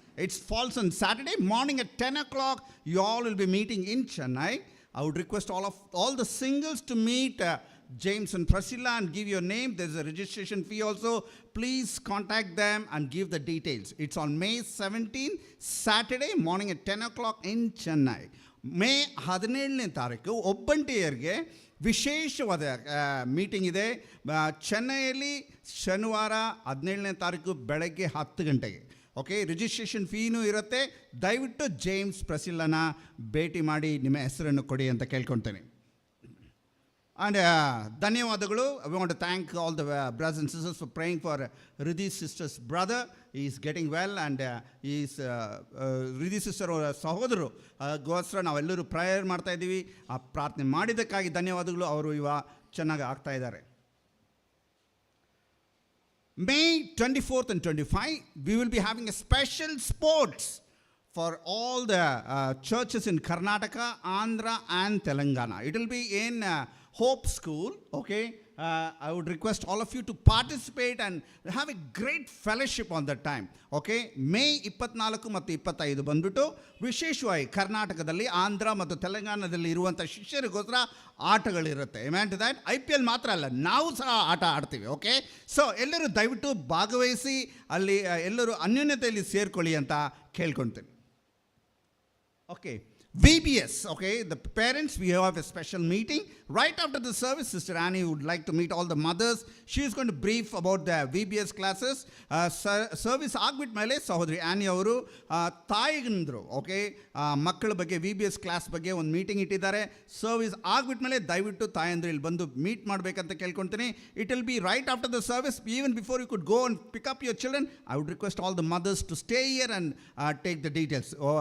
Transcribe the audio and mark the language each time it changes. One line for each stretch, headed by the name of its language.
English: It falls on Saturday morning at 10 o'clock. You all will be meeting in Chennai. I would request all the singles to meet James and Priscilla and give your name. There's a registration fee also. Please contact them and give the details. It's on May 17th, Saturday morning at 10 o'clock in Chennai.
Kannada: May 17ನೇ ತಾರೀಕು ಒಬ್ಬಂಟಿಯರಿಗೆ ವಿಶೇಷವಾದ meeting ಇದೆ. ಚೆನ್ನೈಯಲ್ಲಿ ಶನಿವಾರ 17ನೇ ತಾರೀಕು ಬೆಳಗ್ಗೆ 10 ಗಂಟೆಗೆ. Okay, registration ಫೀನೂ ಇರುತ್ತೆ. ದಯವಿಟ್ಟು James ಪ್ರಸಿಲ್ಲನ ಭೇಟಿ ಮಾಡಿ ನಿಮ್ಮ ಹೆಸರನ್ನು ಕೊಡಿ ಅಂತ ಕೇಳ್ಕೊಳ್ತೇನೆ.
English: And ಧನ್ಯವಾದಗಳು. We want to thank all the brothers and sisters for praying for Ridhi's sister's brother. He is getting well and he is Ridhi sister
Kannada: ಸಹೋದರು ಗೋಸ್ಕರ ನಾವೆಲ್ಲರೂ ಪ್ರೇಯರ್ ಮಾಡ್ತಾ ಇದ್ದೀವಿ. ಆ ಪ್ರಾರ್ಥನೆ ಮಾಡಿದ್ದಕ್ಕಾಗಿ ಧನ್ಯವಾದಗಳು. ಅವರು ಚೆನ್ನಾಗಿ ಆಗ್ತಾ ಇದ್ದಾರೆ.
English: May 24th and 25, we will be having a special sports for all the churches in Karnataka, Andhra and Telangana. It will be in Hope School, okay? I would request all of you to participate and have a great fellowship on that time, okay?
Kannada: May 24 ಮತ್ತು 25 ಬಂದ್ಬಿಟ್ಟು ವಿಶೇಷವಾಗಿ ಕರ್ನಾಟಕದಲ್ಲಿ, ಆಂಧ್ರ ಮತ್ತು ತೆಲಂಗಾಣದಲ್ಲಿ ಇರುವಂಥ ಶಿಷ್ಯರಿಗೋಸ್ಕರ ಆಟಗಳಿರುತ್ತೆ.
English: Amen to that.
Kannada: IPL ಮಾತ್ರ ಅಲ್ಲ, ನಾವು ಸಹ ಆಟ ಆಡ್ತೀವಿ. ಓಕೆ, ಸೊ ಎಲ್ಲರೂ ದಯವಿಟ್ಟು ಭಾಗವಹಿಸಿ ಅಲ್ಲಿ ಎಲ್ಲರೂ ಅನ್ಯೋನ್ಯತೆಯಲ್ಲಿ ಸೇರ್ಕೊಳ್ಳಿ ಅಂತ ಕೇಳ್ಕೊಳ್ತೀನಿ.
English: Okay, VBS, okay, the parents, we have a special meeting. Right after the service, Sister Annie would like to meet all the mothers. She is going to brief about the VBS classes.
Kannada: Service ಆಗ್ಬಿಟ್ಟ ಮೇಲೆ ಸಹೋದರಿ ಆನಿ ಅವರು ತಾಯಿಗಂದರು, okay, ಮಕ್ಕಳ ಬಗ್ಗೆ VBS class ಬಗ್ಗೆ ಒಂದು meeting ಇಟ್ಟಿದ್ದಾರೆ. ಸರ್ವಿಸ್ ಆಗ್ಬಿಟ್ಟ ಮೇಲೆ ದಯವಿಟ್ಟು ತಾಯಂದ್ರು ಇಲ್ಲಿ ಬಂದು ಮೀಟ್ ಮಾಡಬೇಕಂತ ಕೇಳ್ಕೊಳ್ತೀನಿ.
English: It will be right after the service. Even before you could go and pick up your children, I would request all the mothers to stay here and take the details.